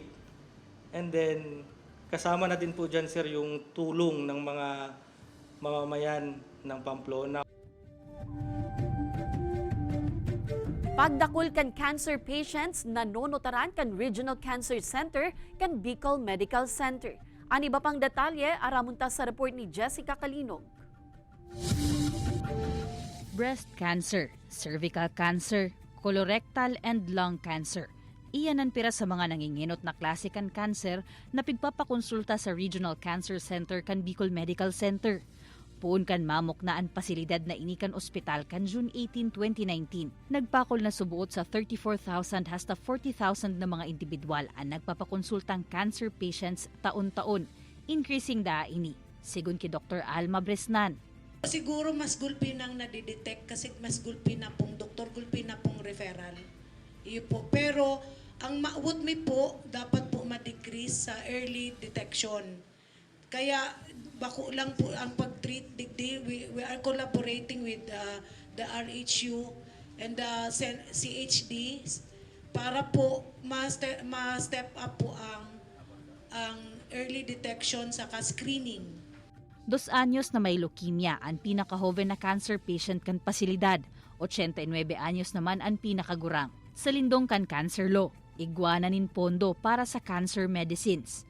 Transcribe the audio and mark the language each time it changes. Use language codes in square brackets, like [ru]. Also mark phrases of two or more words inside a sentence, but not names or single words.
[en] And then [tl] kasama na din po dyan, sir, yung tulong ng mga mamamayan ng Pamplona. [bik] Pagdakol kan [en] cancer patients [bik] na nonotaran kan Regional Cancer Center kan Bicol Medical Center. Ani ba pang detalye, aramunta sa report ni Jessica Kalinog. [en] Breast cancer, cervical cancer, colorectal and lung cancer. [bik] Iyan ang pira sa mga nanginginot na klase kan cancer na pigpapakonsulta sa Regional Cancer Center kan Bicol Medical Center. Puun kan mamok na ang pasilidad na inikan ospital kan June 18, 2019. Nagpakol na subuot sa 34,000 hasta 40,000 na mga individual ang nagpapakonsultang [en] cancer patients [bik] taon-taon, increasing da ini, sigun ki Dr. Alma Bresnan. Siguro mas gulpi nang nadidetect kasi mas gulpi na pong doktor, gulpi na pong referral. Iyo po. Pero ang maawot mi po, dapat po ma-decrease sa [en] early detection. [bik] Kaya bako lang po ang pag-treat digdi. [en] We are collaborating with the RHU and the CHD [bik] para po ma-step up po ang early detection saka screening. 2 anyos na may leukemia ang pinaka-joven na [en] cancer patient [bik] kan pasilidad. 89 anyos naman ang pinakagurang. Sa lindong kan [en] cancer law, [bik] igwana nin pondo para sa [en] cancer medicines.